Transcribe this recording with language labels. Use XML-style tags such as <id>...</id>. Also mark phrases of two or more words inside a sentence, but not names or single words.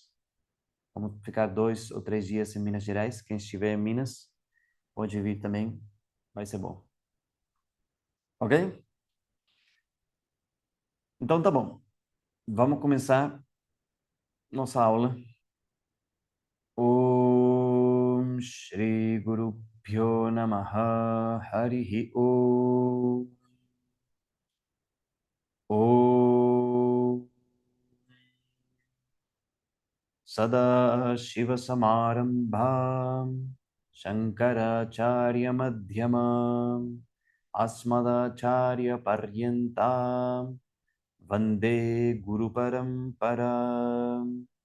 <pt>Vamos ficar 2 ou 3 dias em Minas Gerais. Quem estiver em Minas, pode vir também, vai ser bom, ok? Então tá bom, vamos começar nossa aula.</pt> <sa>Om Shri Guru Pyo Namaha Harihi Om. Om Sada Shiva Samarambham Shankaracharya Madhyamam Asmadacharya Paryantam Vande Guru Paramparam.</sa>